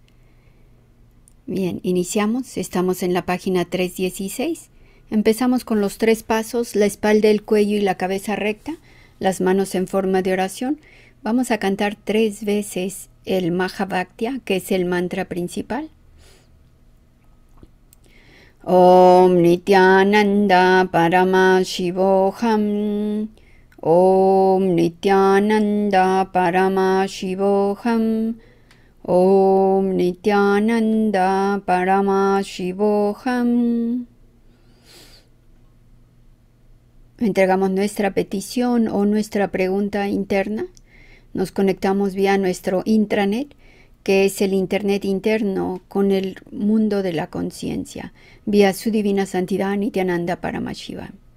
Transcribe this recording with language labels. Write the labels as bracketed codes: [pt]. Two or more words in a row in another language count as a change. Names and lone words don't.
[es] Bien, iniciamos. Estamos en la página 316. Empezamos con los 3 pasos: la espalda, el cuello y la cabeza recta, las manos en forma de oración. Vamos a cantar 3 veces el Mahabhaktya, que es el mantra principal. [sa] Om Nityananda Paramashivoham. Om Nityananda Paramashivoham. Om Nityananda Paramashivoham. [es] Entregamos nuestra petición o nuestra pregunta interna. Nos conectamos vía nuestro intranet, que es el internet interno con el mundo de la conciencia, vía su divina santidad Nityananda Paramashiva.